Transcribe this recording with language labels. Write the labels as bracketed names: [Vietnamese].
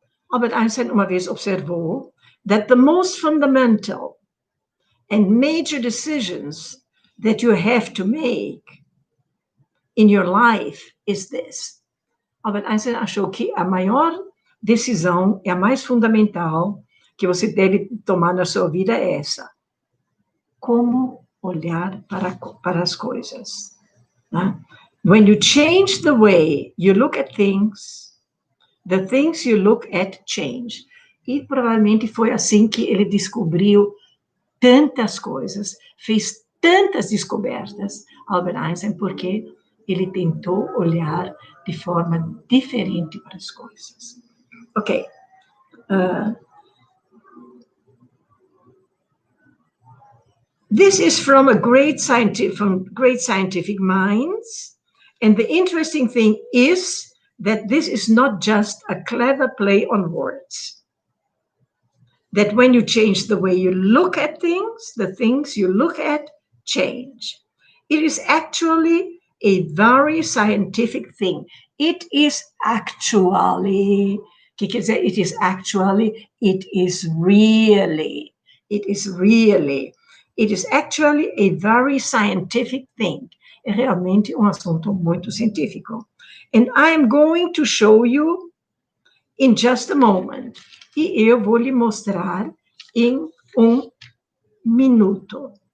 [English] Albert Einstein [Portuguese] uma vez observou [English] that the most fundamental and major decisions that you have to make in your life is this. [Portuguese] Albert Einstein achou que a maior decisão e a mais fundamental que você deve tomar na sua vida é essa. Como olhar para as coisas. Né? [English] When you change the way you look at things, the things you look at change. [Portuguese] E provavelmente foi assim que ele descobriu tantas coisas, fez tantas descobertas, Albert Einstein, porque ele tentou olhar de forma diferente para as coisas. Ok. [English] This is from great scientific minds, and the interesting thing is that this is not just a clever play on words. That when you change the way you look at things, the things you look at change. It is actually a very scientific thing. It is actually, [Portuguese] que quer dizer, [English] it is actually, it is really, it is really. It is actually a very scientific thing. [Portuguese] É realmente assunto muito científico. [English] And I am going to show you in just a moment. [Portuguese] E eu vou lhe mostrar em minuto.